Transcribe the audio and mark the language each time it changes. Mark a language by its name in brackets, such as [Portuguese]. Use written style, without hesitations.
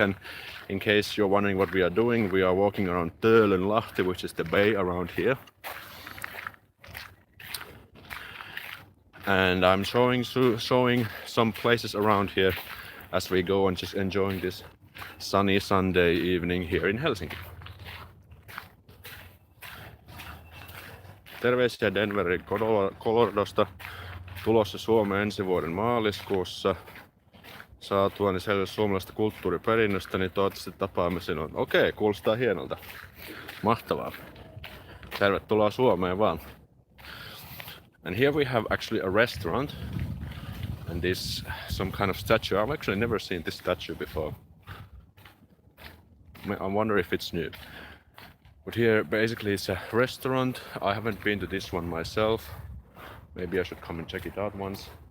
[English] And in case you're wondering what we are doing, we are walking around Töölönlahti, which is the bay around here. And I'm showing some places around here as we go and just enjoying this sunny Sunday evening here in Helsinki. [Finnish] Terveisiä Denverin Coloradosta. Tulossa Suomeen ensi vuoden maaliskuussa. Saatuani selville suomalaisesta kulttuuriperinnöstä, niin toivottavasti tapaamme sinun. Okei, kuulostaa hienolta. Mahtavaa. Tervetuloa Suomeen vaan. [English] And here we have actually a restaurant. And this some kind of statue. I've actually never seen this statue before. I wonder if it's new. But here basically it's a restaurant. I haven't been to this one myself. Maybe I should come and check it out once.